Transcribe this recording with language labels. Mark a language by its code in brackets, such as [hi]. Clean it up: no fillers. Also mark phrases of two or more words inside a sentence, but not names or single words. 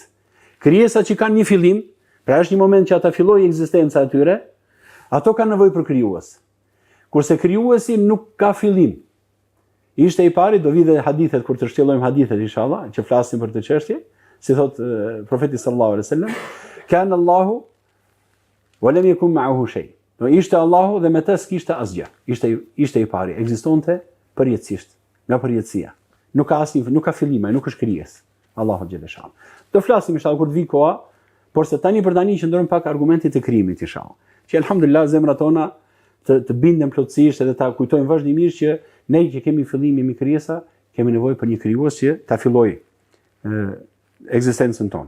[sq] Krijesat që kanë një fillim, pra është një moment që ata fillojë ekzistenca e tyre, ato kanë nevojë për krijues. Kurse krijuesi nuk ka fillim. Ishte i pari, do vi dhe hadithet, kur të shtjellojmë hadithet, inshallah, që flasim për të çështje, si thot profeti [ar] صلى الله عليه وسلم، كان الله ولم يكن معه شيء. [sq] Do ishte Allahu dhe me të s'kishte asgjë. Ishte i pari, ekzistonte përjetësisht, nga përjetësia. Nuk ka fillim, nuk është krijesë. [ar] الله جل شأنه. [sq] Do flasim inshallah kur të vi koha, por se tani për tani qëndrojmë pak argumentit të krijimit inshallah. Që alhamdulillah zemrat tona të binden plotësisht edhe ta kujtojmë vazhdimisht që ne që kemi fillim jemi krijesa, kemi nevojë për një krijues që ta fillojë ekzistencën tonë.